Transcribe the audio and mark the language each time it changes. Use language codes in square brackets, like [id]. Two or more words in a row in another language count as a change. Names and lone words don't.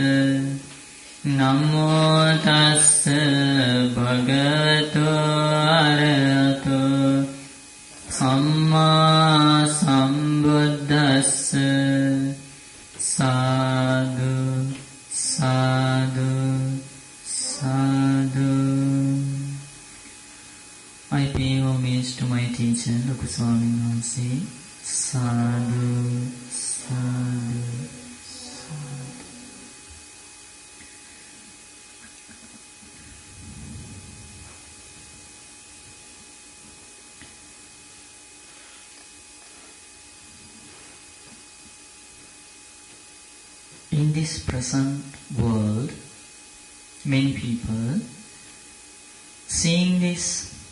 [pi] Namo tassa bhagavato arahato samma sambuddhassa. Sadhu, sadhu, sadhu. [en] I pay homage to my teacher, Loku Swami Hansi. [pi] Sadhu, sadhu, sadhu. [en] In this present world, many people seeing this